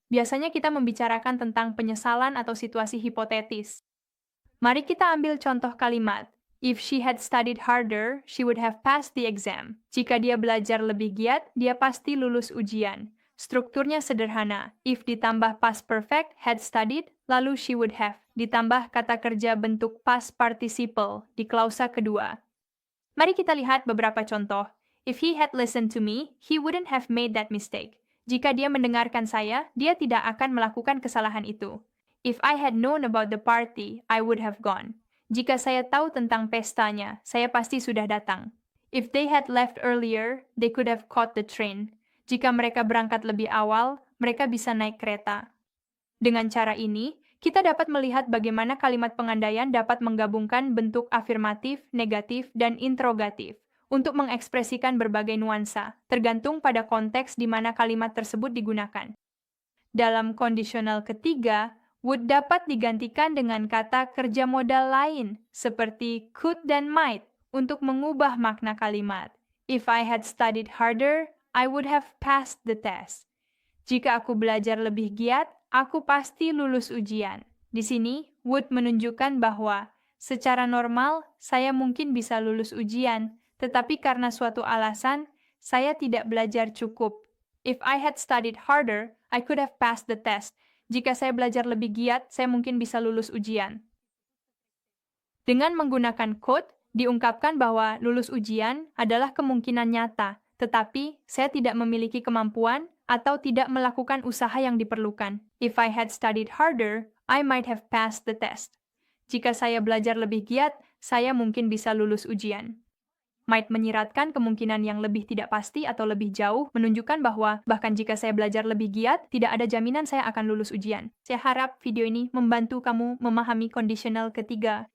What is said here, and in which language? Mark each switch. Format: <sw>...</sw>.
<id>Biasanya kita membicarakan tentang penyesalan atau situasi hipotetis. Mari kita ambil contoh kalimat.</id> <en>If she had studied harder, she would have passed the exam.</en> <id>Jika dia belajar lebih giat, dia pasti lulus ujian. Strukturnya sederhana. If ditambah past perfect, had studied, lalu she would have. Ditambah kata kerja bentuk past participle di klausa kedua.</id> <en>Mari kita lihat beberapa contoh. If he had listened to me, he wouldn't have made that mistake.</en> <id>Jika dia mendengarkan saya, dia tidak akan melakukan kesalahan itu.</id> <en>If I had known about the party, I would have gone.</en> <id>Jika saya tahu tentang pestanya, saya pasti sudah datang.</id> <en>If they had left earlier, they could have caught the train.</en> <id>Jika mereka berangkat lebih awal, mereka bisa naik kereta. Dengan cara ini, kita dapat melihat bagaimana kalimat pengandaian dapat menggabungkan bentuk afirmatif, negatif, dan interrogatif untuk mengekspresikan berbagai nuansa, tergantung pada konteks di mana kalimat tersebut digunakan. Dalam kondisional ketiga, would dapat digantikan dengan kata kerja modal lain, seperti could dan might, untuk mengubah makna kalimat.</id> <en>If I had studied harder, I would have passed the test.</en> <id>Jika aku belajar lebih giat, aku pasti lulus ujian. Di sini, would menunjukkan bahwa secara normal saya mungkin bisa lulus ujian, tetapi karena suatu alasan, saya tidak belajar cukup.</id> <en>If I had studied harder, I could have passed the test.</en> <id>Jika saya belajar lebih giat, saya mungkin bisa lulus ujian. Dengan menggunakan could, diungkapkan bahwa lulus ujian adalah kemungkinan nyata, tetapi saya tidak memiliki kemampuan atau tidak melakukan usaha yang diperlukan.</id> <en>If I had studied harder, I might have passed the test.</en> <id>Jika saya belajar lebih giat, saya mungkin bisa lulus ujian. Might menyiratkan kemungkinan yang lebih tidak pasti atau lebih jauh, menunjukkan bahwa bahkan jika saya belajar lebih giat, tidak ada jaminan saya akan lulus ujian. Saya harap video ini membantu kamu memahami kondisional ketiga.</id>